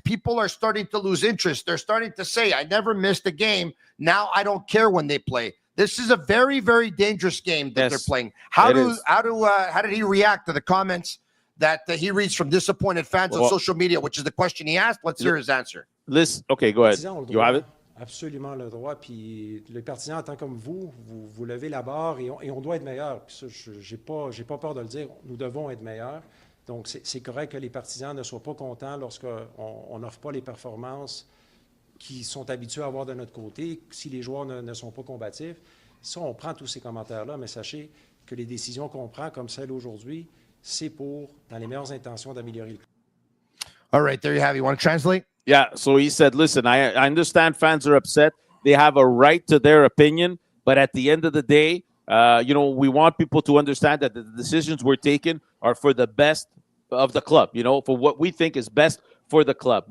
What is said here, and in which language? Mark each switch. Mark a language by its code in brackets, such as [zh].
[en] People are starting to lose interest. They're starting to say, I never missed a game. Now I don't care when they play. This is a very, very dangerous game that they're playing. How did he react to the comments that he reads from disappointed fans on social media, which is the question he asked? Let's hear his answer. Listen, okay, go ahead. You have it? [fr] Absolument le droit. Puis les partisans, en tant comme vous levez la barre et on doit être meilleur. Puis ça, j'ai pas peur de le dire. Nous devons être meilleurs. Donc, c'est correct que les partisans ne soient pas contents lorsqu'on n'offre pas les performances qu'ils sont habitués à avoir de notre côté, si les joueurs ne sont pas combatifs. Ça, on prend tous ces commentaires-là, mais sachez que les décisions qu'on prend, comme celle aujourd'hui, c'est pour, dans les meilleures intentions, d'améliorer le club. [en] All right, there you have it. You want to translate? Yeah, so he said, listen, I understand fans are upset. They have a right to their opinion, but at the end of the day, we want people to understand that the decisions we're taking are for the best of the club, for what we think is best for the club.